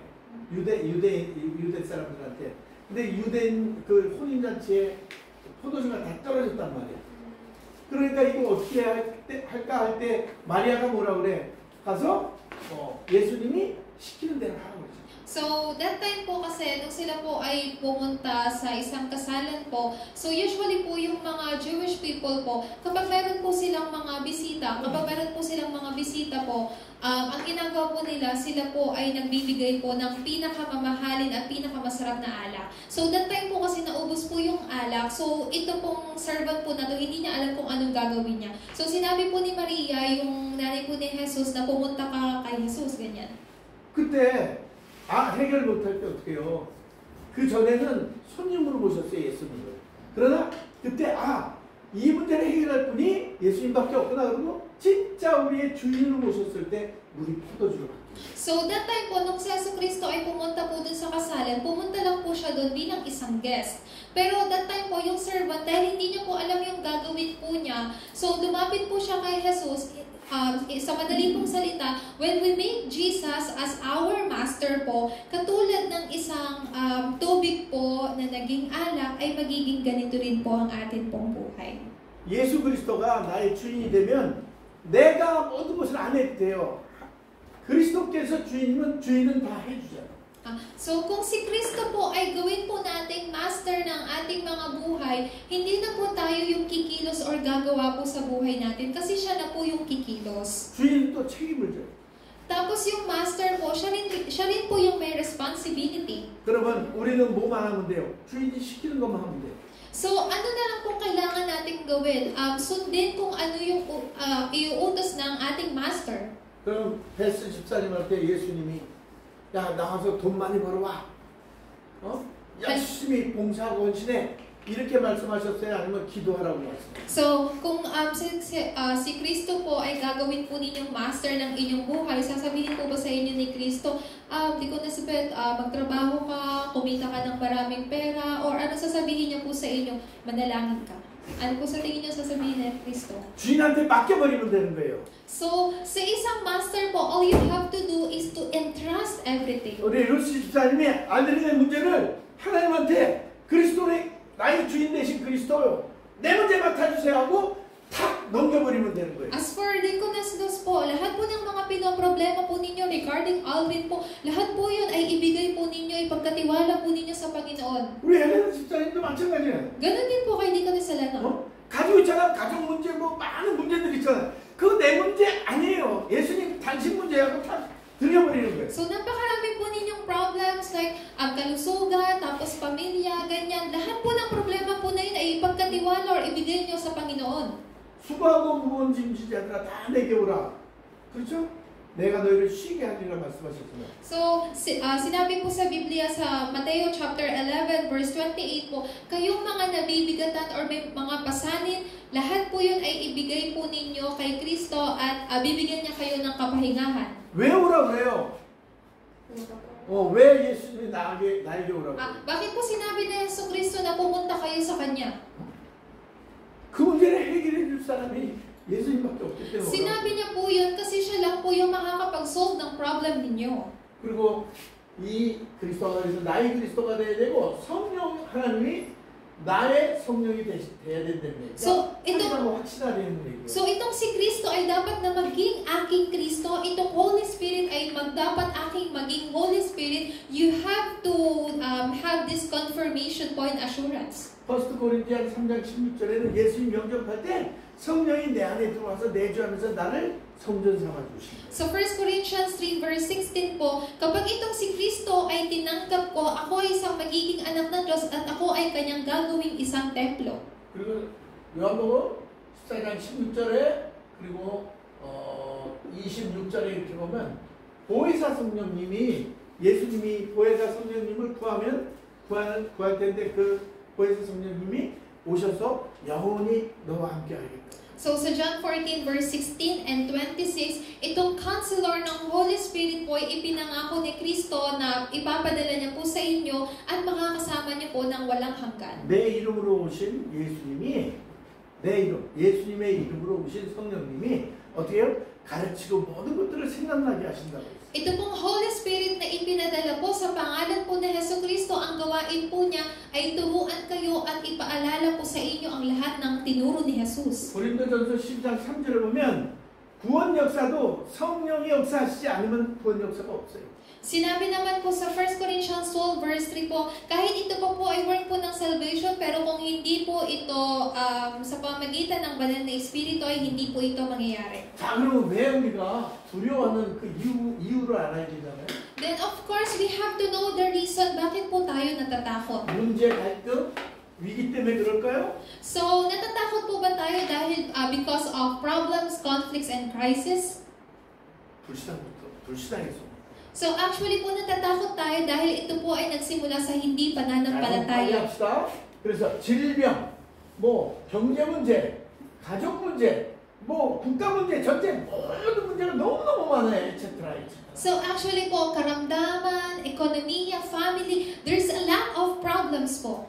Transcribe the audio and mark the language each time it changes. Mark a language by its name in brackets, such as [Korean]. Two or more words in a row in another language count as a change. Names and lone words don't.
[Korean] 유대 사람들한테. 근데 유대인 그 혼인잔치에 포도주가 다 떨어졌단 말이야. 그러니까 이거 어떻게 할까 할 때 마리아가 뭐라 그래? 가서 예수님이 시키는 대로 하라고 그러지. [English] So, that time [Filipino] po kasi, nung sila po ay pumunta sa isang kasalan po, so usually po yung mga [English] Jewish people [Filipino] po, kapag meron po silang mga bisita, ang ginagawa po nila, sila po ay nagbibigay po ng pinakamamahalin at pinakamasarap na alak. [English] So, that time [Filipino] po kasi naubos po yung alak, so ito pong servant po na to, hindi niya alam kung anong gagawin niya. So, sinabi po ni Maria, yung nanay po ni Jesus, na pumunta ka kay Jesus, ganyan. [Korean] 그때 해결 못할 때 어떻게 해요? 그 전에는 손님으로 모셨어요, 예수님을. 그러나 그때 이 문제를 해결할 분이 예수님밖에 없구나. 그러고 진짜 우리의 주인으로 모셨을 때 우리 포도주로 바뀌어요. [English] So that time [Filipino] po, nung si Jesucristo ay pumunta po dun sa kasalan, pumunta lang po siya doon bilang isang guest. Pero [English] that time [Filipino] po, yung servant, dahil hindi niya po alam yung gagawin po niya, so lumapit po siya kay Jesus. Sa madali pong salita, [English] when we make Jesus as our master [Filipino] po, katulad ng isang tubig po na naging alak, ay magiging ganito rin po ang atin pong buhay. [Korean] 예수 그리스도가 나의 주인이 되면 내가 모든 것을 안 해도 돼요. 그리스도께서 주인은 다 해주잖아요. [Filipino] So kung si Kristo po ay gawin po nating master ng ating mga buhay, hindi na po tayo yung kikilos or gagawa po sa buhay natin kasi siya na po yung kikilos. [Korean] 주인은 또 책임을 져요. [Filipino] Tapos yung master po, siya rin po yung may responsibility. [Korean] 그러면 우리는 뭐만 하면 돼요? 주인이 시키는 것만 하면 돼요. [Filipino] So ano na lang po kailangan nating gawin? Sundin kung ano yung iuutos ng ating master. [Korean] 그럼 베스 집사님한테 예수님이 야 나가서 돈 많이 벌어와. 열심히 봉사하고 헌신해. 이렇게 말씀하셨어요? 아니면 기도하라고 말씀하셨어요? [Filipino] So, kung si Kristo po ay gagawin po ninyong master ng inyong buhay, sasabihin po ba sa inyo ni Kristo, di ko nasabit, magtrabaho ka, kumita ka ng maraming pera, or ano sasabihin niya po sa inyo, manalangin ka. Ano po sa tingin niyo sasabihin ni Kristo? [Korean] 주인한테 맡겨버리면 되는 거예요. [Filipino] So, sa isang master po, [English] all you have to do is to entrust everything. [Korean] 우리 루시 집사님이 아들의 문제를 하나님한테 그리스도의 나의 주인 되신 그리스도요. 내 문제 맡아주세요 하고 탁 넘겨버리면 되는 거예요. [English] As for Deaconess Luz [Filipino] po, lahat po ng mga pinoproblema po ninyo regarding Alvin po, lahat po yun ay ibigay po ninyo, ipagkatiwala po ninyo sa Panginoon. [Korean] 우리 헬레나 집사님도 마찬가지예요. [Filipino] Ganun din po kay Deaconess Elena. [Korean] 가지고 있잖아. 가족 문제 뭐 많은 문제들 있잖아. 그거 내 문제 아니에요. 예수님 당신 문제하고 다 들려버리는 거예요. [Filipino] So napakarami po ninyong [English] problems like [Filipino] ang kalusugan, tapos pamilya, ganyan. Lahat po ng problema po na yun ay ipagkatiwala or ibigay nyo sa Panginoon. [Korean] 수고하고 무거운 짐진 자들아 다 내게 오라. 그렇죠? 내가 너희를 쉬게 하리라 말씀하셨잖아요. [Filipino] So, sinabi po sa Biblia sa Mateo [English] chapter 11 verse 28 [Filipino] po, kayong mga nabibigatan or may mga pasanin, lahat po yun ay ibigay po ninyo kay Kristo at bibigyan niya kayo ng kapahingahan. [Korean] 왜 오라고 해요? 왜 예수님이 나에게 오라고 해요? [Filipino] Bakit po sinabi na Jesucristo na pumunta kayo sa Kanya? [Korean] 그 문제를 해결해 줄 사람이 예수님밖에 없기 때문에. [Filipino] Sinabi niya po yun kasi siya lang po yung makakapag-solve ng problem ninyo. [Korean] 그리고 이 그리스도가 그래서 나의 그리스도가 돼야 되고 성령 하나님이 나의 성령이 돼야 된다는 얘기죠. So, 확신하는 얘기예요. [Filipino] So, itong si Kristo ay dapat na maging aking Kristo. Itong [English] Holy Spirit [Filipino] ay dapat aking maging [English] Holy Spirit. You have to have this confirmation point assurance. [Korean] 1 고린도서 3장 16절에는 예수님 영접할 때 성령이 내 안에 들어와서 내주하면서 나를 성전 삼아 주십니다. [English] So 1 Corinthians 3 verse 16 [Filipino] po, kapag itong si Kristo ay tinanggap ko, ako ay isang magiging anak ng Diyos at ako ay kanyang gagawing isang templo. [Korean] 그리고 요한복음 14장 16절에 그리고 26절에 이렇게 보면 보혜사 성령님이 예수님이 보혜사 성령님을 구할 텐데 그 보혜사 성령님이 오셔서 영원히 너와 함께 하겠다. [Filipino] So sa [English] John 14 verse 16 and 26, [Filipino] itong counselor ng [English] Holy Spirit [Filipino] po ay ipinangako ni Kristo na ipapadala niya po sa inyo at makakasama niyo po ng walang hanggan. [Korean] 내 이름으로 오신 예수님이 예수님의 이름으로 오신 성령님이 어떻게 해요? 가르치고 모든 것들을 생각나게 하신다고 했어요. [Filipino] Ito pong [English] Holy Spirit [Filipino] na ipinadala po sa pangalan po ni Jesucristo, ang gawain po niya ay turuan kayo at ipaalala po sa inyo ang lahat ng tinuro ni Jesus. [Korean] 고린도전서 10장 3절에 보면 구원 역사도 성령이 역사하시지 않으면 구원 역사가 없어요. [Filipino] Sinabi naman po sa [English] 1 Corinthians 12 verse 3 [Filipino] po, kahit ito po ay work po ng salvation, pero kung hindi po ito sa pamagitan ng banal na Espiritu ay hindi po ito mangyayari. [Korean] 자, 그럼 왜 우리가 두려워하는 그 이유를 알아야 되잖아요. [English] Then of course, we have to know the reason [Filipino] bakit po tayo natatakot. [Korean] 문제, 갈등, 위기 때문에 그럴까요? [Filipino] So, natatakot po ba tayo dahil [English] because of problems, conflicts, and crisis? [Korean] 불신앙에서. [Filipino] So actually po natatakot tayo dahil ito po ay nagsimula sa hindi pananampalataya. [Korean] 합시다. 그래서 질병, 경제 문제, 가족 문제, 뭐 국가 문제, 전쟁, 모든 문제가 너무너무 많아요. etc. [Filipino] So actually po, karamdaman, ekonomiya, [English] family, there's a lot of problems po.